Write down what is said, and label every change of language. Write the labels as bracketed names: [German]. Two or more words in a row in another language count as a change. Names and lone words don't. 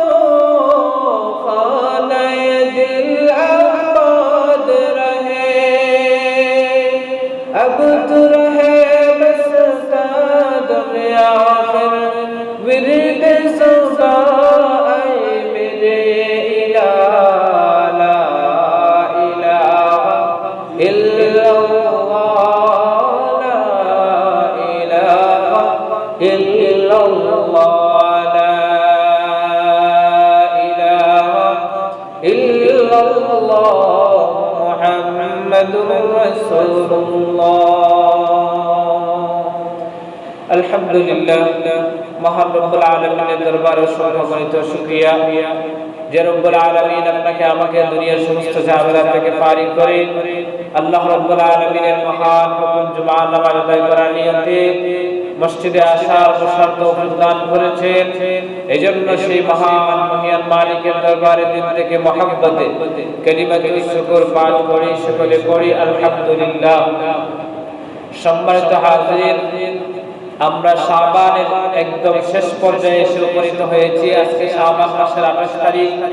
[Urdu] خانہ دل آباد رہے اب تو رہے بس دنیا آخر ورد سودا اے میرے الہ [Arabic] لا الہ الا اللہ لا الہ الا اللہ لا الہ الا اللہ محمد رسول [Bangla] আলহামদুলিল্লাহ মহান রব্বুল আলামিনের দরবারে অসংখ্য শুকরিয়া যে রব্বুল আলামিন আপনাকে আমাকে দুনিয়ার সমস্ত ঝামেলা থেকে পারি করে আল্লাহ রব্বুল আলামিনের মহান হুকুম জুমা নামাজ আদায় করার নিয়তে মসজিদে আসার বসার তৌফিক দান করেছেন এজন্য সেই মহান মহিয়ান মালিকের দরবারে দিল থেকে মহব্বতে কালিমাতুল শুকর পাঠ করি সকলে পড়ি আলহামদুলিল্লাহ সম্মানিত হাজির আমরা শাবানের একদম শেষ পর্যায়ে এসে উপনীত হয়েছি আজকে শাবান মাসের 28 তারিখ